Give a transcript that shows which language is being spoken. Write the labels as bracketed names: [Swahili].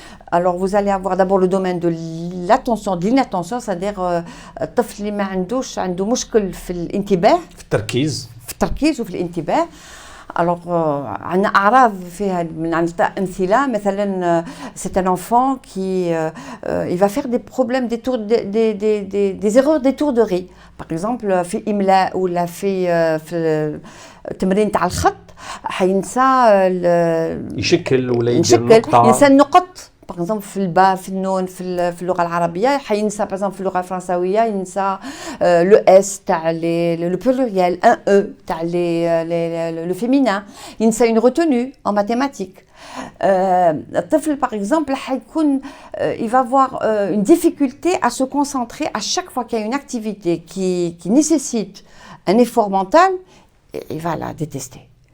[French] Alors, vous allez avoir d'abord le domaine de l'attention, de l'inattention, c'est-à-dire [Arabic] الطفل اللي ما عندوش عنده مشكل في الانتباه. في التركيز وفي الانتباه. [French] Alors, [Arabic] عندنا أعراض فيها من نعطي أمثلة مثلا [French] c'est un enfant qui il va faire des problèmes des erreurs d'étourderie. Par exemple [Arabic] في إملاء ولا في تمرين تاع الخط حينسى يشكل ولا يدير نقطة ينسى النقط. Par exemple, في الباء في النون في اللغة العربية حينسى par exemple في اللغة الفرنساوية ينسى le S تاع le pluriel, un E تاع le féminin, ينسى [French] une retenue en mathématiques. الطفل par exemple il va avoir une difficulté à se concentrer à chaque fois qu'il y a une activité qui nécessite un effort mental, il va la détester.